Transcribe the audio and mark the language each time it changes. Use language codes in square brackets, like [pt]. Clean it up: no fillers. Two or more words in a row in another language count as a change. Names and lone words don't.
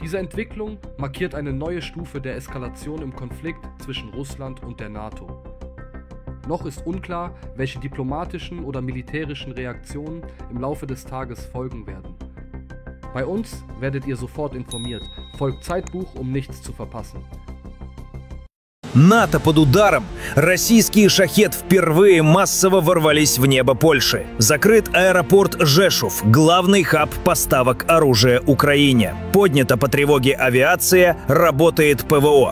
[de] Diese Entwicklung markiert eine neue Stufe der Eskalation im Konflikt zwischen Russland und der NATO. Noch ist unklar, welche diplomatischen oder militärischen Reaktionen im Laufe des Tages folgen werden. Bei uns werdet ihr sofort informiert. Folgt Zeitbuch, um nichts zu verpassen. [ru] НАТО под ударом. Российские «Шахед» впервые массово ворвались в небо Польши. Закрыт аэропорт Жешув, главный хаб поставок оружия Украине. Поднята по тревоге авиация, работает ПВО.